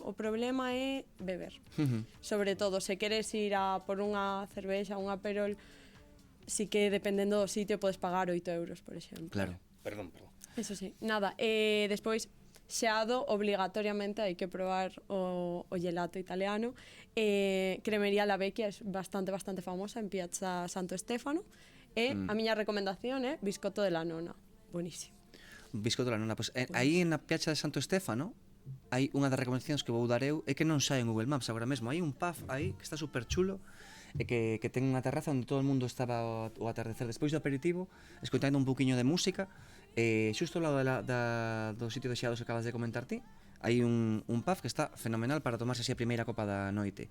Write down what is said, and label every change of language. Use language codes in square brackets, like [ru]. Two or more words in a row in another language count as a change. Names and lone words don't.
[gl] O problema é beber. Sobre todo, se queres ir a por unha cervexa, un aperol, sí que dependendo do sitio podes pagar 8 euros, por exemplo. Claro. Perdón. Eso sí, nada. Despois, xeado, obligatoriamente hai que probar o gelato italiano. Cremería La Vecchia é bastante famosa en Piazza Santo Stefano. E a miña recomendación é biscotto della nonna. Buenísimo. Biscotto la nona, pois aí na Piazza de Santo Stefano hai unha das recomendacións que vou dar eu é que non sai en Google Maps agora mesmo, hai un pub aí que está super chulo e que ten unha terraza onde todo o mundo estaba ao atardecer despois do aperitivo escoitando un pouquiño de música xusto ao lado do sitio de xeados que acabas de comentar ti hai un pub que está fenomenal para tomarse así a primeira copa da noite.